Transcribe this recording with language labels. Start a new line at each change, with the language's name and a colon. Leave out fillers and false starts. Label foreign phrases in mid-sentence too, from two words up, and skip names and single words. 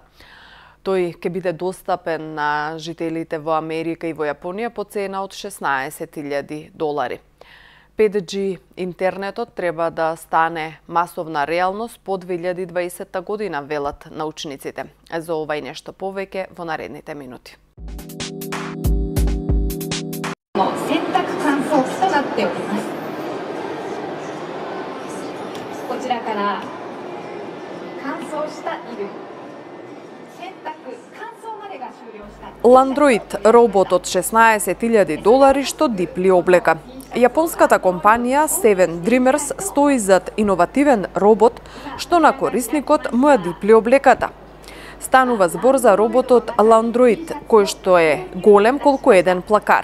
Macedonian: Тој ќе биде достапен на жителите во Америка и во Јапонија по цена од $16,000. 5G интернетот треба да стане масовна реалност по 2020 година, велат научниците. За ова и нешто повеќе во наредните минути.
Japanese: 洗濯乾燥機となっております。こちらから乾燥した衣類、洗濯乾燥までが
Macedonian: Landroid, робот од $16,000 што дипли облека. Јапонската компанија Seven Dreamers стои зад иновативен робот што на корисникот му ја дипли облеката. Станува збор за роботот Landroid, кој што е голем колку еден плакар.